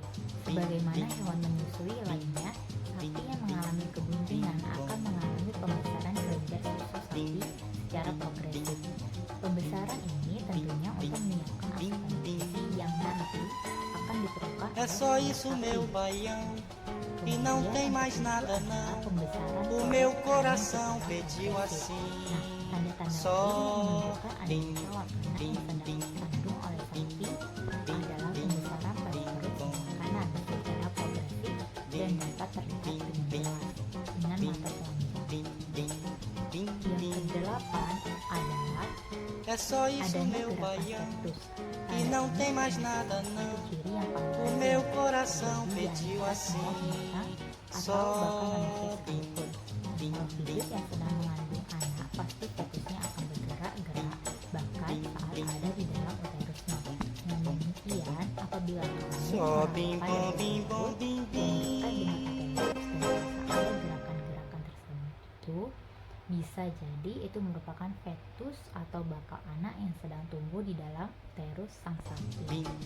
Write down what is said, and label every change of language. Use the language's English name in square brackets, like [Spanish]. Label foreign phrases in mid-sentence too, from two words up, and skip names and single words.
[Indonesian] Sebagaimana hewan menyusui lainnya, sapi yang mengalami kebuntingan akan mengalami pembesaran kelenjar susu sapi secara progresif. Pembesaran ini tentunya untuk menyiapkan asupan gizi yang nanti akan diperlukan oleh sapi. [Portuguese] E não tem mais nada não. O meu coração pediu assim. [Indonesian] Tanda-tanda ini menunjukkan adanya calon anak yang sedang dikandung oleh sapi adalah pembesaran pada perut sebelah kanan secara progresif dan dapat terlihat dengan jelas dengan mata telanjang. Yang kedelapan adalah adanya gerakan fetus. [Portuguese] E não tem mais nada não. O meu coração pediu assim. [Indonesian] Atau bahkan manusia sekalipun. Kalau hidup yang sedang mengandung anak, pasti fetusnya akan bergerak-gerak bahkan saat ada di dalam uterusnya. Dengan demikian, apabila kamu melakukan dengan uterus dan merasa ada gerakan-gerakan tersebut, bisa jadi itu merupakan fetus atau bakal anak yang sedang tumbuh di dalam uterus sang sapi.